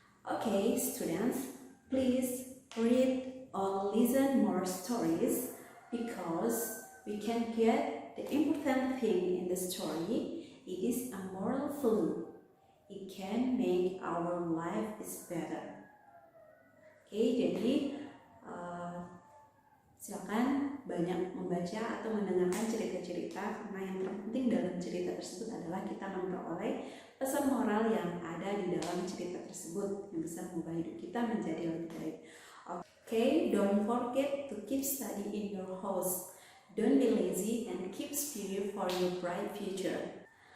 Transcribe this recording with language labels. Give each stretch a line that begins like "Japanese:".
English: Okay, students, please read or listen more stories, because we can get the important thing in the the story, it is a moral value. It can make our life is better.
Indonesian: Oke, jadi silakan banyak membaca atau mendengarkan cerita-cerita, karena yang terpenting dalam cerita tersebut adalah kita memperoleh pesan moral yang ada di dalam cerita tersebut yang bisa mengubah hidup kita menjadi lebih baik.
English: Okay, don't forget to keep study in your house. Don't be lazy and keep studying for your bright future.